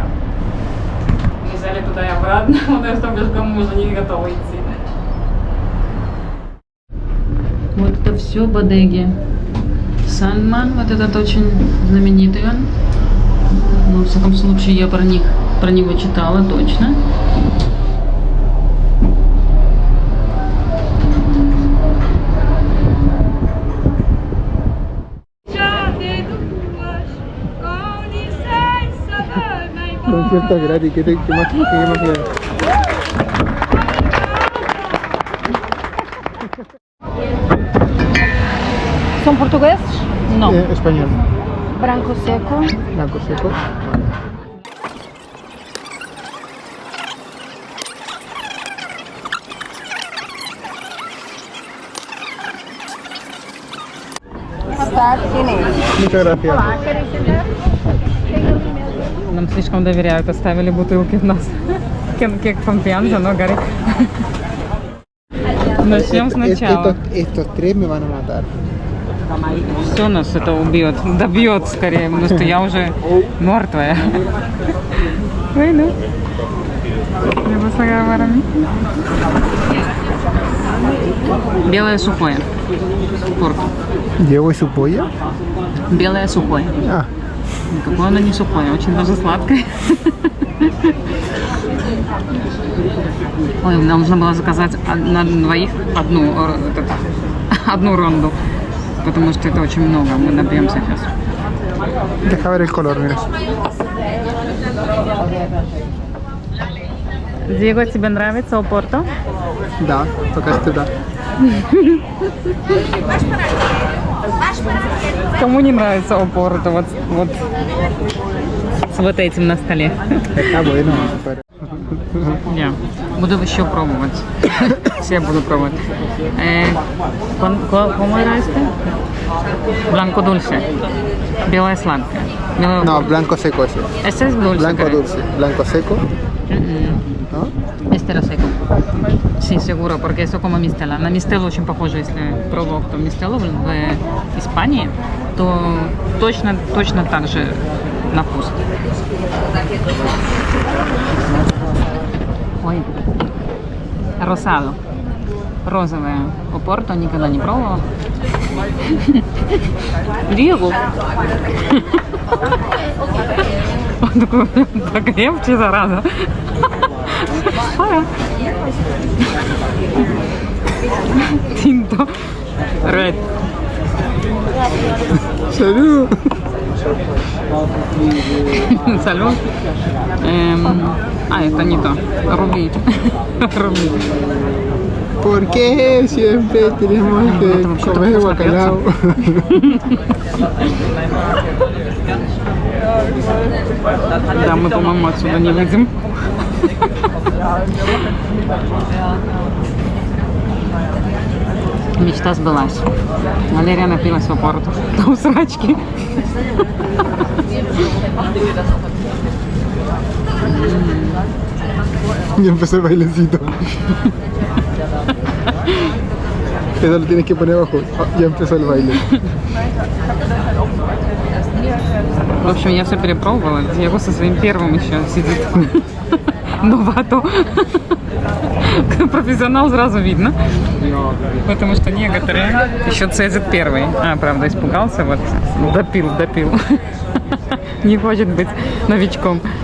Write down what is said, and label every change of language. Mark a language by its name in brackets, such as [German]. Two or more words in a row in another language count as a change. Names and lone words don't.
[Russian] Мы взяли туда и обратно, потому что пешком мы уже не готовы идти. Вот это все бодеги. Сандман, вот этот очень знаменитый он. Ну, в всяком случае, я про него читала точно. [Spanish] Concierto gratis, ¿qué más quieres? [Portuguese] São portugueses? [Spanish] No. Español. [Portuguese] Branco seco. [Spanish] Blanco seco. Muchas gracias. [Russian] Нам слишком доверяют, оставили бутылки в нас. [Spanish] Que confianza, ¿no, Gary? [Russian] Начнем сначала. [Spanish] Estos tres me van a matar. [Russian] Все нас это убьет, добьет скорее, потому что я уже мертвая. [Spanish] Bueno. ¿Me vas a grabar a mí? [Russian] Белое сухое. Порто. [Spanish] ¿Llevo su polla? [Russian] Белое сухое. Ah. Какое оно не сухое, очень даже сладкое. Ой, нам нужно было заказать на двоих одну ронду, потому что это очень много, мы напьемся сейчас. [Spanish] Deja ver el color, mira. [Russian] Диего, тебе нравится Опорто? Да, пока что да. Кому не нравится Опорто? Вот с вот этим на столе. [Spanish] Está bueno, pero... [Russian] Я буду еще пробовать. Все буду пробовать. [Spanish] ¿Cómo era este? Blanco dulce. [Russian] Белое сладкое. [Spanish] No, blanco seco ese. Este es dulce. Blanco creo. dulce, blanco seco. ¿No? Este era seco. Sí, seguro, porque eso como мистела. [Russian] На мистелу очень похоже, если пробовал кто мистелу в Испании, то точно так же на вкус. Ой, росадо. Розовое Опорто никогда не пробовала. Диего. Покрепче, зараза. [Spanish] Tinto. Red. Salud. Salud. [Russian] Это не то. Рубли. Рубли. [Spanish] ¿Por qué siempre tenemos que comer bacalao? [Russian] Да, мы, по-моему, отсюда не выйдем. Мечта сбылась. Валерия напилась в порту. Там срачки. [Spanish] Y empezó el bailecito. Eso lo tienes que poner abajo. Ya empezó el baile. [Russian] В общем, я все перепробовала. Диего со своим первым еще сидит. Новато. Профессионал сразу видно. Потому что некоторые еще цезит первый. А, правда, испугался. Вот. Допил. Не хочет быть новичком.